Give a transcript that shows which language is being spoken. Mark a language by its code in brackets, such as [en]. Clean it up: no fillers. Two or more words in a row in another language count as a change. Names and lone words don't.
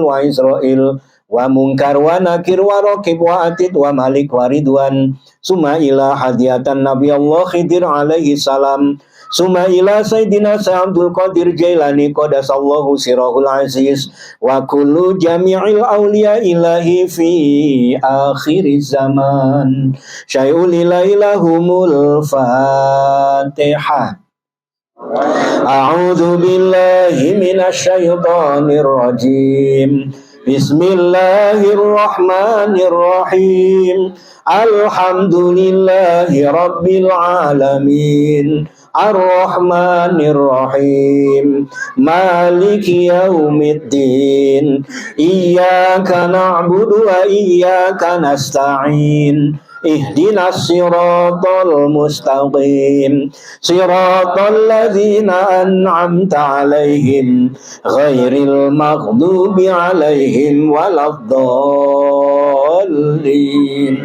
[ar] و Israil و Munkar و Nakir و Raqib و Atid و Malik و Ridwan ثم إلى هدية النبي الله Khidir عليه السلام ثم إلى سيدنا Abdul Qadir Jailani قدس الله سره العزيز وكل جميع الأولياء إلهي في آخر الزمان شيء الإلههم الفاتحة. أعوذ بالله من الشيطان الرجيم. Bismillahirrahmanirrahim. الحمد لله رب العالمين. الرحمن الرحيم مالك يوم الدين إياك نعبد وإياك نستعين اهدنا الصراط المستقيم صراط الذين أنعمت عليهم غير المغضوب عليهم ولا الضالين.